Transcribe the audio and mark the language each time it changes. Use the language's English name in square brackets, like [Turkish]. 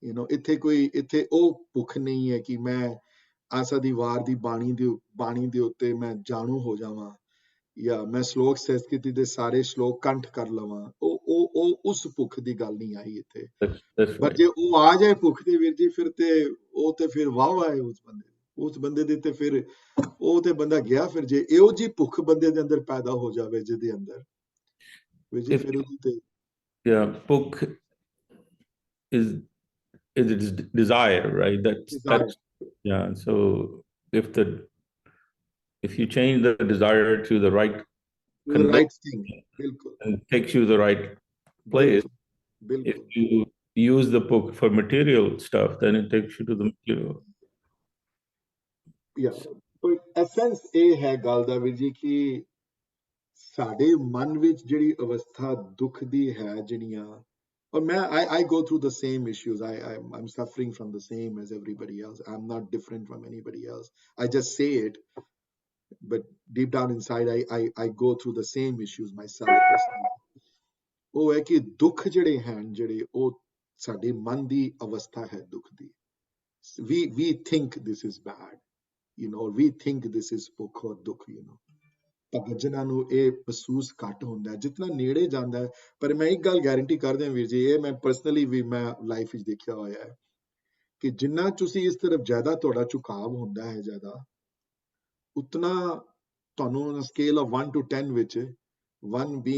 [Punjabi] ਇੱਥੇ ਉਹ ਭੁੱਖ ਨਹੀਂ ਹੈ ਕਿ ਮੈਂ ਆਸਾ ਦੀ ਵਾਰ ਦੀ ਬਾਣੀ ਦੇ ਉੱਤੇ ਮੈਂ ਜਾਣੂ ਹੋ ਜਾਵਾਂ ਜਾਂ ਮੈਂ ਸ਼ਲੋਕ ਸੰਸਕ੍ਰਿਤੀ ਦੇ ਸਾਰੇ ਸ਼ਲੋਕ ਕੰਠ ਕਰ ਲਵਾਂ, ਉਹ ਉਸ ਭੁੱਖ ਦੀ ਗੱਲ ਨਹੀਂ ਆਈ ਇੱਥੇ। ਪਰ ਜੇ ਉਹ ਆ ਜਾਏ ਭੁੱਖ ਦੇ ਵੀਰ ਜੀ ਫਿਰ ਤੇ ਉਹ ਤੇ ਫਿਰ ਵਾਹ ਹੈ ਉਸ ਬੰਦੇ, ਉਸ ਬੰਦੇ ਦੇ ਤੇ ਫਿਰ ਉਹ ਤੇ ਬੰਦਾ ਗਿਆ ਫਿਰ ਜੇ ਇਹੋ ਜੀ ਭੁੱਖ ਬੰਦੇ ਦੇ ਅੰਦਰ ਪੈਦਾ ਹੋ ਜਾਵੇ ਜਿਹਦੇ ਅੰਦਰ ਵੀ ਜੀ [English] If [Punjabi] ਫਿਰ ਉਹਦੀ ਤੇ [English] yeah, book is its desire, right? desire, Yeah. So if you change the desire to the right the right thing, ਬਿਲਕੁਲ and takes you the right place. [Punjabi] ਬਿਲਕੁਲ [English] If you use the book for material stuff, then it takes you to the material. [Punjabi] ਯਾ ਪਰ essence ਇਹ ਹੈ ਗੱਲ ਦਾ ਵੀਰ ਜੀ ਕਿ ਸਾਡੇ ਮਨ ਵਿੱਚ ਜਿਹੜੀ ਅਵਸਥਾ ਦੁੱਖ ਦੀ ਹੈ ਜਿਹੜੀਆਂ ਔਰ ਮੈਂ [English] I go through the same issues. I'm suffering from the same as everybody else. I'm not different from anybody else. I just say it, but deep down inside I go through the same issues myself personally. [Punjabi] ਉਹ ਹੈ ਕਿ ਦੁੱਖ ਜਿਹੜੇ ਹਨ ਜਿਹੜੇ ਉਹ ਸਾਡੇ ਮਨ ਦੀ ਅਵਸਥਾ ਹੈ ਦੁੱਖ ਦੀ [English] we think this is [Punjabi] bad, you know, we think this is ਭੁੱਖ ਔਰ ਦੁੱਖ, [English] you know. [Punjabi] ਪਰ ਜਿਨ੍ਹਾਂ ਨੂੰ ਇਹ ਮਹਿਸੂਸ ਘੱਟ ਹੁੰਦਾ ਹੈ ਜਿਤਨਾ ਨੇੜੇ ਜਾਂਦਾ ਹੈ ਪਰ ਮੈਂ ਇੱਕ ਗੱਲ ਗਾਰੰਟੀ ਕਰਦੇ ਹਾਂ ਵੀਰ ਜੀ ਇਹ ਮੈਂ ਪਰਸਨਲੀ ਵੀ ਮੈਂ ਲਾਈਫ ਵਿੱਚ ਦੇਖਿਆ ਹੋਇਆ ਹੈ ਕਿ ਜਿੰਨਾ ਤੁਸੀਂ ਇਸ ਤਰਫ ਜ਼ਿਆਦਾ ਤੁਹਾਡਾ ਝੁਕਾਵ ਹੁੰਦਾ ਹੈ ਜ਼ਿਆਦਾ ਉਤਨਾ ਤੁਹਾਨੂੰ ਸਕੇਲ ਆਫ 1 to 10 ਵਿੱਚ 1